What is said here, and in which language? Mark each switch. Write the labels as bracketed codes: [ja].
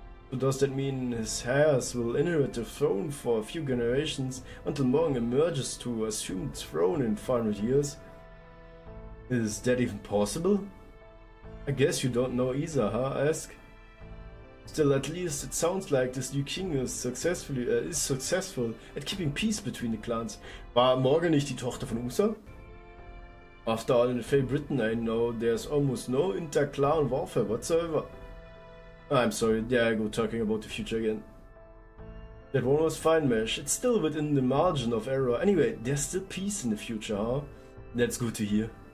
[en] So does that mean his heirs will inherit the throne for a few generations until Morgan emerges to assume the throne in 500 years? Is that even possible? I guess you don't know either, huh? Ask. Still, at least it sounds like this new king is successful at keeping peace between the clans. [de] War Morgan nicht die Tochter von Usa? [en] After all, in the Fey Britain I know there's almost no inter-clan warfare whatsoever. I'm sorry, there I go talking about the future again. That one was fine, Mesh. It's still within the margin of error. Anyway, there's still peace in the future, huh? That's good to hear.